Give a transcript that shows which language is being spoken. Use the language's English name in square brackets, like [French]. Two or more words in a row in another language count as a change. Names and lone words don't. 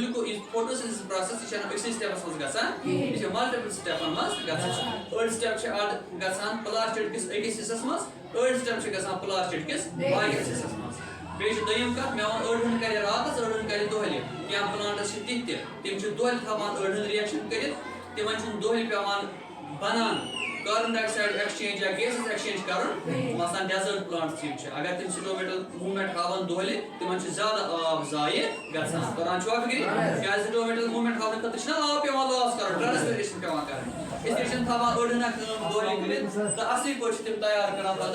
[Kashmiri] گلوٗکوز یُس [English] photosynthesis process [Kashmiri] یہِ چھنہٕ أکسٕے سٹیپس منٛز گژھان یہِ چھِ ملٹِپل سٹیپن منٛز گژھان أڑۍ سٹیپ چھِ اَتھ گژھان پلاسٹِڈ کِس أکِس حصس منٛز أڑۍ سٹیپ چھِ گژھان پلاسٹِڈ کِس باقیس حصس منٛز بیٚیہِ چھِ دوٚیِم کتھ مےٚ ووٚن أڑۍ ہن کرِ راتس أڑۍ ہن کرِ دۄہلہِ کینٛہہ پلانٹس چھِ تِتھۍ تہِ تِم چھِ دۄہلہِ تھاوان أڑۍ ہن رِیکشن کٔرِتھ تِمن چھُنہٕ دۄہلہِ پیٚوان بنان [English] carbon dioxide exchange [Kashmiri] یا [English] gases exchange [Kashmiri] کرُن مثلاً [English] desert plants [Kashmiri] یِم چھِ اگر تِم [English] stomatal movement [Kashmiri] ہاوان دۄہلہِ تِمن چھُ زیادٕ آب ضایہِ گژھان کران چھُوا فِکرِ کیٛازِ [English] stomatal movement [Kashmiri] ہاونہٕ خٲطرٕ چھُنہ آب پیٚوان لاس کرُن ٹرانسپیریشن پیٚوان کرٕنۍ اسلیے چھِنہٕ تھاوان أڑۍ ہنا کٲم دۄہلہِ کٔرِتھ تہٕ اصٕل پٲٹھۍ چھِ تِم تیار کران